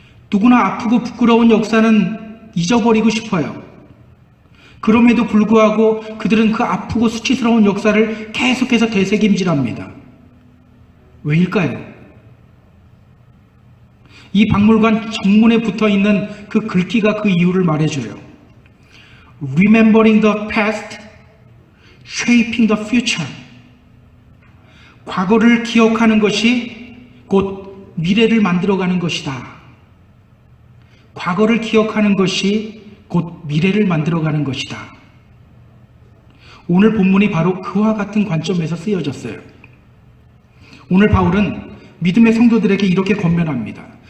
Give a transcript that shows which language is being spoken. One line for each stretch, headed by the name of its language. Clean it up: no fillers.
Korean: 누구나 아프고 부끄러운 역사는 잊어버리고 싶어요. 그럼에도 불구하고 그들은 그 아프고 수치스러운 역사를 계속해서 되새김질합니다. 왜일까요? 이 박물관 정문에 붙어있는 그 글귀가 그 이유를 말해줘요.
English: Remembering the past, shaping the future.
Korean: 과거를 기억하는 것이 곧 미래를 만들어가는 것이다. 과거를 기억하는 것이 곧 미래를 만들어가는 것이다. 오늘 본문이 바로 그와 같은 관점에서 쓰여졌어요. 오늘 바울은 믿음의 성도들에게 이렇게 권면합니다.